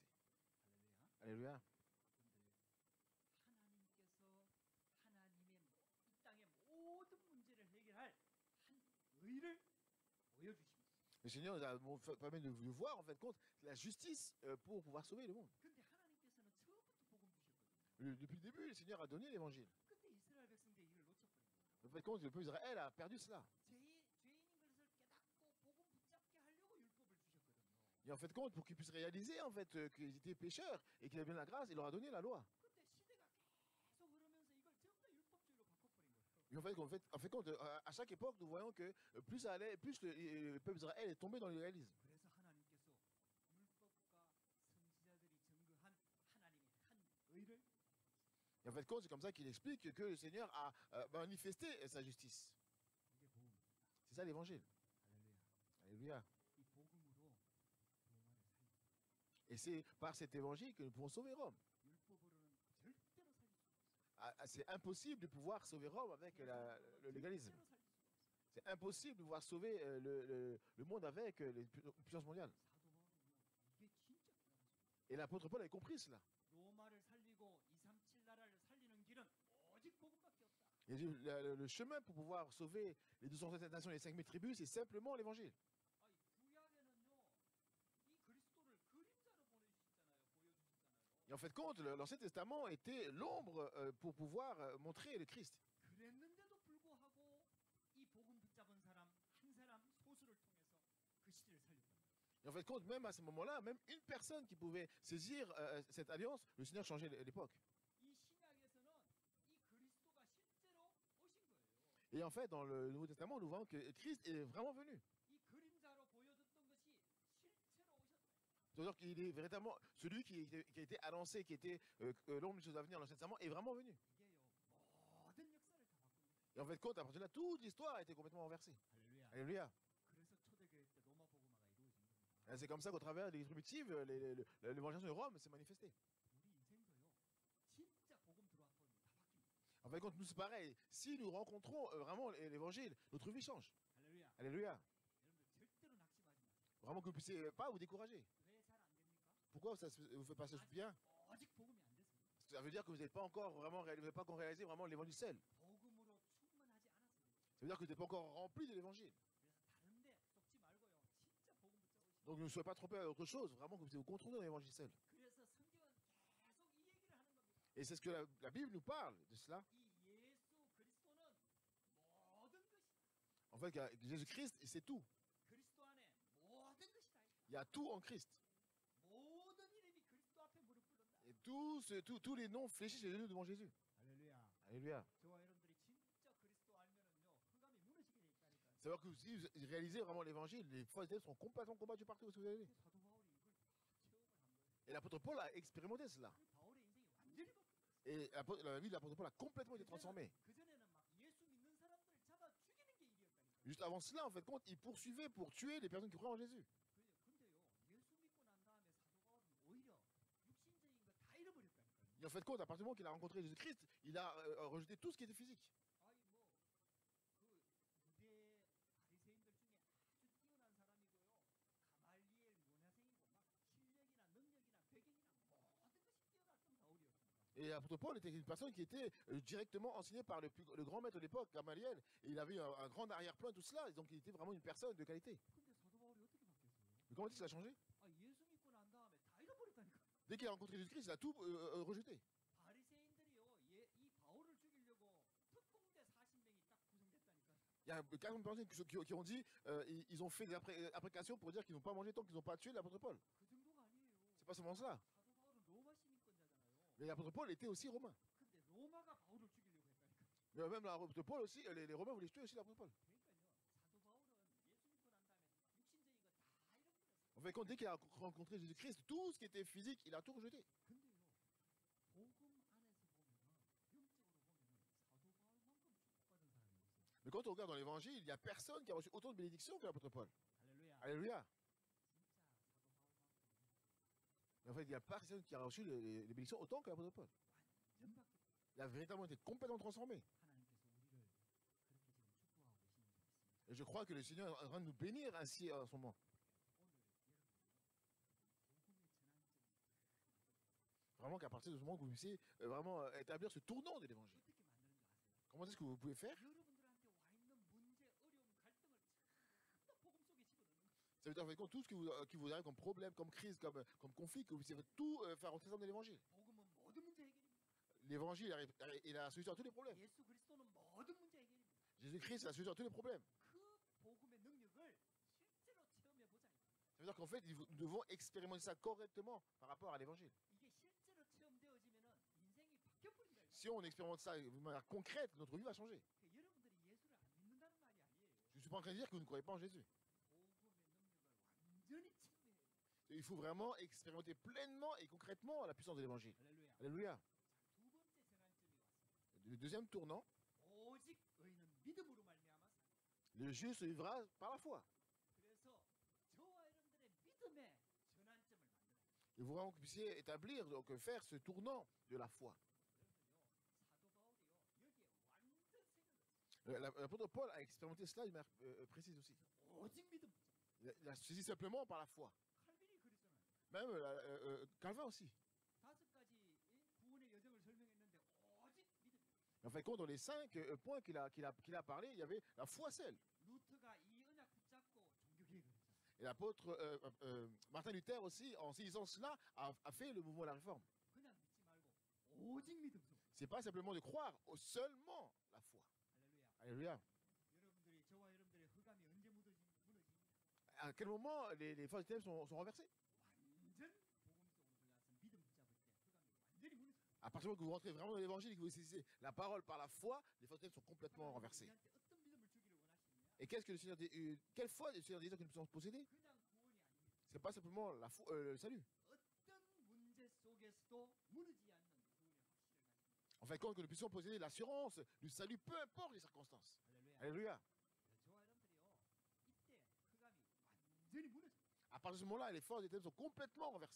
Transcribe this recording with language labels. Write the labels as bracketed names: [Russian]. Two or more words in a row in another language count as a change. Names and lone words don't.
[Korean] 할렐루야. [French] Alléluia. [Korean] 근데 하나님께서 하나님의 이 땅의 모든 문제를 해결할 한 의를 보여주십니다. [French] Le Seigneur nous permet de voir, en fait, compte, la justice pour pouvoir sauver le monde. [Korean] 근데 하나님께서는 처음부터 복음 주셨거든요. [French] Depuis le début, le Seigneur a donné l'évangile. [Korean] 근데 이스라엘 백성들이 이걸 놓쳐버린 거예요. [French] En fait, compte, le peuple d'Israël a perdu cela. [Korean] 죄인인 것을 깨닫고 복음 붙잡게 하려고 율법을 주셨거든요. [French] Et en fait, compte, pour qu'ils puissent réaliser, en fait, qu'ils étaient pécheurs et qu'ils avaient la grâce, il leur a donné la loi. [Korean] 근데 시대가 계속 흐르면서 이걸 전부 다 율법주의로 바꿔버린 거예요. [French] Et en fait compte, à chaque époque, nous voyons que plus ça allait, plus le peuple d'Israël est tombé dans l'irréalisme. [Korean] 그래서 하나님께서 율법과 선지자들이 증거한 하나님의 한 의를 [French] Et en fait, compte, c'est comme ça qu'il explique que le Seigneur a manifesté sa justice. [Korean] 이게 복음입니다. [French] C'est ça l'évangile. [Korean] 할렐루야. [French] Alléluia. [Korean] 이 복음으로 로마를 살리고 [French] Et c'est par cet évangile que nous pouvons sauver Rome. [Korean] 율법으로는 절대로 살릴 수 없어요. [French] C'est impossible de pouvoir sauver Rome avec le légalisme. [Korean] 절대로 살릴 수가 없어요. [French] C'est impossible de pouvoir sauver le monde avec les puissances mondiales. [Korean] 사도 바울은요. 이게 진짜 깨달았어요. [French] Et l'apôtre Paul avait compris cela. [Korean] 로마를 살리고 237 나라를 살리는 길은 오직 복음밖에 없다. [French] Il a dit, le chemin pour pouvoir sauver les 207 nations et les 5000 tribus, c'est simplement l'évangile. [Korean] 아니, 구약에는요. 이 그리스도를 그림자로 보여주셨잖아요. [French] Et en fait, compte, l'Ancien Testament était l'ombre pour pouvoir montrer le Christ. [Korean] 그랬는데도 불구하고 이 복음 붙잡은 사람 한 사람 소수를 통해서 그 시대를 살렸단 말이에요. [French] Et en fait, compte, même à ce moment-là, même une personne qui pouvait saisir cette alliance, le Seigneur changeait l'époque. [Korean] 이 신약에서는 이 그리스도가 실제로 오신 거예요. [French] Et en fait, dans le Nouveau Testament, nous voyons que Christ est vraiment venu. [Korean] 이 그림자로 보여줬던 것이 실제로 오셨어요. [French] C'est-à-dire qu'il est véritablement celui qui a été annoncé, qui était l'ombre des choses à venir dans l'Ancien Testament, est vraiment venu. [Korean] 이게요 모든 역사를 다 바꾼다. [French] Et en fait, compte, à partir de là, toute l'histoire a été complètement renversée. [Korean] 할렐루야. [French] Alléluia. [Korean] 그래서 초대교회 때 로마 복음화가 이루어진 겁니다. [French] Et c'est comme ça qu'au travers des primitives, l'évangélisation de Rome s'est manifestée. [Korean] 우리 인생도요 진짜 복음 들어왔거든요. 다 바뀝니다. [French] En fait, compte, nous, c'est pareil. Si nous rencontrons vraiment l'évangile, notre vie change. [Korean] 할렐루야. [French] Alléluia. [Korean] 여러분들 절대로 낙심하지 마세요. [French] Vraiment que vous ne puissiez pas vous décourager. [Korean] 왜 잘 안 됩니까? [French] Pourquoi ça ne vous fait pas ça bien? [Korean] 아직 복음이 안 됐어요. [French] Ça veut dire que vous n'êtes pas encore vraiment vous n'avez pas encore réalisé vraiment l'évangile seul. [Korean] 복음으로 충만하지 않았어요. [French] Ça veut dire que vous n'êtes pas encore rempli de l'évangile. [Korean] 그래서 다른데 쏙지 말고요. 진짜 복음 붙잡으시고. [French] Donc ne soyez pas trompés à autre chose, vraiment que vous vous contrôlez dans l'évangile seul. [Korean] 그래서 성경은 계속 이 얘기를 하는 겁니다. [French] Et c'est ce que la Bible nous parle de cela. [Korean] 이 예수 그리스도는 모든 것이다. [French] En fait, Jésus-Christ, c'est tout. [Korean] 그리스도 안에 모든 것이 다 있다. [French] Il y a tout en Christ. [Korean] 모든 이름이 그리스도 앞에 무릎 꿇는다. [French] Et tous les noms fléchissent les genoux devant Jésus. [Korean] 할렐루야. [French] Alléluia. [Korean] 저와 여러분들이 진짜 그리스도 알면은요, 흑암이 무너지게 돼 있다니까요. [French] Savoir que si vous réalisez vraiment l'évangile, les fausses ténèbres sont complètement combattues partout où vous allez. [Korean] 근데 사도 바울이 이걸 다 체험을 한 거예요. [French] Et l'apôtre Paul a expérimenté cela. [Korean] 그 바울의 인생이 완전히 바뀌었어요. [French] Et la vie de l'apôtre Paul a complètement été transformée. [Korean] 그전에는 막 예수 믿는 사람들을 잡아 죽이는 게 일이었다니까요. [French] Juste avant cela, en fait, compte, il poursuivait pour tuer les personnes qui croient en Jésus. [Korean] 근데요, 예수 믿고 난 다음에 사도 바울은 오히려 육신적인 거 다 잃어버렸다니까요. [French] Et en fait, compte, à partir du moment qu'il a rencontré Jésus-Christ, il a rejeté tout ce qui était physique. [Korean] 아이 뭐그 유대 바리새인들 중에 아주 뛰어난 사람이고요. 가말리엘 문화생이고 막 실력이나 능력이나 배경이나 모든 것이 뛰어났던 바울이었습니다. [French] Et l'apôtre Paul était une personne qui était directement enseignée par le grand maître de l'époque, Gamaliel. Et il avait un grand arrière-plan, tout cela. Et donc, il était vraiment une personne de qualité. [Korean] 근데 사도 바울이 어떻게 바뀌었어요? [French] Mais comment est-ce qu'il a changé? [Korean] 아 예수 믿고 난 다음에 다 잃어버렸다니까. [French] Dès qu'il a rencontré Jésus-Christ, il a tout rejeté. [Korean] 바리새인들이요, 이 바울을 죽이려고 특공대 40명이 딱 구성됐다니까. [French] Il y a 40 personnes qui ont dit, ils ont fait des imprécations pour dire qu'ils n'ont pas mangé tant qu'ils n'ont pas tué l'apôtre Paul. [Korean] 그 정도가 아니에요. [French] C'est pas seulement cela. [Korean] 사도 바울은 로마 시민권자잖아요. [French] Mais l'apôtre Paul était aussi romain. [Korean] 근데 로마가 바울을 죽이려고 했다니까. [French] Mais même l'apôtre Paul aussi, les Romains voulaient tuer aussi l'apôtre Paul. [Korean] 그러니까요, 사도 바울은 예수 믿고 난 다음에 육신적인 거 다 잃어버렸어요. [French] En fait, dès qu'il a rencontré Jésus-Christ, tout ce qui était physique, il a tout rejeté. [Korean] 근데요, 복음 안에서 보면은 영적으로 보면은 사도 바울만큼 축복받은 사람이 없어요. [French] Mais quand on regarde dans l'évangile, il n'y a personne qui a reçu autant de bénédictions que l'apôtre Paul. [Korean] 할렐루야. [French] Alléluia. [Korean] 진짜 사도 바울만큼 [French] Mais en fait, il n'y a personne qui a reçu les bénédictions autant que l'apôtre Paul. [Korean] 완전 바뀌었다. [French] Il a véritablement été complètement transformé. [Korean] 하나님께서 우리를 그렇게 지금 축복하고 계시는 줄 믿습니다. [French] Et je crois que le Seigneur est en train de nous bénir ainsi en ce moment. [Korean] 오늘 여러분들이 복음의 전환점을 [French] Vraiment qu'à partir de ce moment que vous puissiez vraiment établir ce tournant de l'évangile. [Korean] 어떻게 만드는 줄 아세요? [French] Comment est-ce que vous pouvez faire? [Korean] 여러분들한테 와 있는 문제, 어려움, 갈등을 전부 다 복음 속에 집어넣는 거예요. [French] Ça veut dire en fait, tout ce qui vous arrive comme problème, comme crise, comme conflit, que vous puissiez tout faire rentrer dans l'évangile. [Korean] 복음은 모든 문제 해결입니다. [French] L'évangile est la solution à tous les problèmes. [Korean] 예수 그리스도는 모든 문제 해결입니다. [French] Jésus-Christ est la solution à tous les problèmes. [Korean] 그 복음의 능력을 실제로 체험해 보자. [French] Ça veut dire qu'en fait, nous devons expérimenter ça correctement par rapport à l'évangile. [Korean] 이게 실제로 체험되어지면은 인생이 바뀌어 버린다. [French] Si on expérimente ça de manière concrète, notre vie va changer. [Korean] 여러분들이 예수를 안 믿는다는 말이 아니에요. [French] Je ne suis pas en train de dire que vous ne croyez pas en Jésus. [Korean] 복음의 능력을 완전히 체험해야 돼요. [French] Il faut vraiment expérimenter pleinement et concrètement la puissance de l'évangile. [Korean] 할렐루야. [French] Alléluia. [Korean] 자, 두 번째 전환점이 왔습니다. [French] Le deuxième tournant, [Korean] 오직 의인은 믿음으로 말미암아 사는. [French] le juste se vivra par la foi. [Korean] 그래서 저와 여러분들의 믿음의 전환점을 만들어요. [French] Et vous vraiment que vous puissiez établir, donc faire ce tournant de la foi. [Korean] 여러분들요, 사도 바울이요, 여기에 완전 새겨졌어요. [French] L'apôtre Paul a expérimenté cela d'une manière précise aussi. [Korean] 오직 믿음. [French] Il a saisi simplement par la foi. [Korean] 칼빈이 그랬잖아요. [French] Même Calvin aussi. [Korean] 다섯 가지 구원의 여정을 설명했는데 오직 믿음. [French] En fait, dans les 5 points qu'il a parlé, il y avait la foi seule. [Korean] 루터가 이 언약 붙잡고 종교개혁을 했잖아요. [French] Et l'apôtre Martin Luther aussi, en saisissant cela, a fait le mouvement de la réforme. [Korean] 그냥 믿지 말고 오직 믿음 속. [French] C'est pas simplement de croire, seulement la foi. [Korean] 할렐루야. [French] Alléluia. [Korean] 여러분들이 저와 여러분들의 흑암이 언제 무너집니까? [French] À quel moment les forces des ténèbres sont renversées? [Korean] 완전 복음 속으로 들어가서 믿음 붙잡을 때 흑암이 완전히 무너져. [French] À partir du moment que vous rentrez vraiment dans l'évangile et que vous saisissez la parole par la foi, les forces des ténèbres sont complètement renversées. [Korean] 우리한테 어떤 믿음을 주기를 원하시느냐? [French] Et qu'est-ce que le Seigneur quelle foi le Seigneur désire que nous puissions posséder? [Korean] 그냥 구원이 아닙니다. [French] C'est pas simplement le salut. [Korean] 어떤 문제 속에서도 무너지지 않는 구원의 확신을 가집니다. [French] En fait, quand que nous puissions posséder l'assurance du salut, peu importe les circonstances. [Korean] 할렐루야. [French] Alléluia. [Korean] 저와 여러분들이요, 이때 흑암이 완전히 무너져. [French] À partir de ce moment-là, les forces des ténèbres sont complètement renversées.